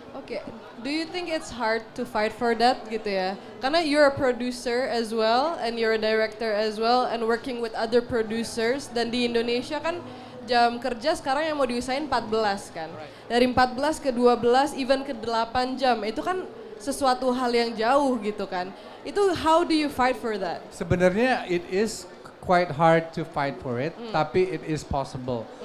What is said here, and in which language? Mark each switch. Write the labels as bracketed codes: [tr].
[en] Okay, do you think it's hard to fight for that gitu ya? [id] Karena [en] you're a producer as well, and you're a director as well, and working with other producers. [id] Dan di Indonesia kan jam kerja sekarang yang mau diusahain 14 kan. Dari 14 ke 12, even ke 8 jam, itu kan sesuatu hal yang jauh gitu kan. [en] Itu how do you fight for that? [id] Sebenarnya [en] it is quite hard to fight for it, [id] tapi [en] it is possible.